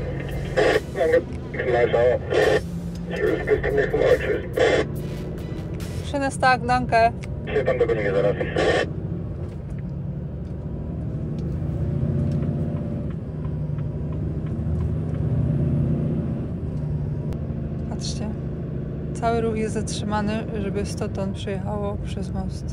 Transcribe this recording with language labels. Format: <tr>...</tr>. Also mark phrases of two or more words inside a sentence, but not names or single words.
<de>Danke. Nice auch. Tschüss, bis zum nächsten Mal. Tschüss. Schönes Tag, danke.</de> <pl>Się tam dogonimy zaraz. Patrzcie. Cały ruch jest zatrzymany, żeby 100 ton przejechało przez most.</pl>